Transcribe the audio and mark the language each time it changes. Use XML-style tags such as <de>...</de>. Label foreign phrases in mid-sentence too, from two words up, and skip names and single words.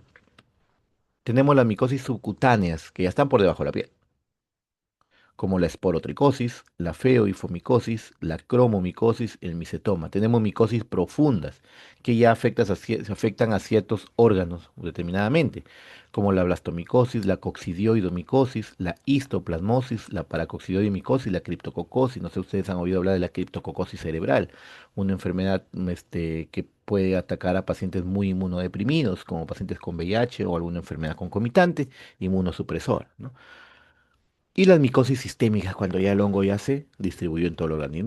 <es>Tenemos las micosis subcutáneas, que ya están por debajo de la piel, como la esporotricosis, la feoifomicosis, la cromomicosis, el micetoma. Tenemos micosis profundas, que ya afectan a ciertos órganos determinadamente, como la blastomicosis, la coccidioidomicosis, la histoplasmosis, la paracoccidioidomicosis, la criptococosis. No sé si ustedes han oído hablar de la criptococosis cerebral, una enfermedad que puede atacar a pacientes muy inmunodeprimidos, como pacientes con VIH o alguna enfermedad concomitante, inmunosupresora, ¿no? Y las micosis sistémicas, cuando ya el hongo ya se distribuyó en todo el organismo.</es>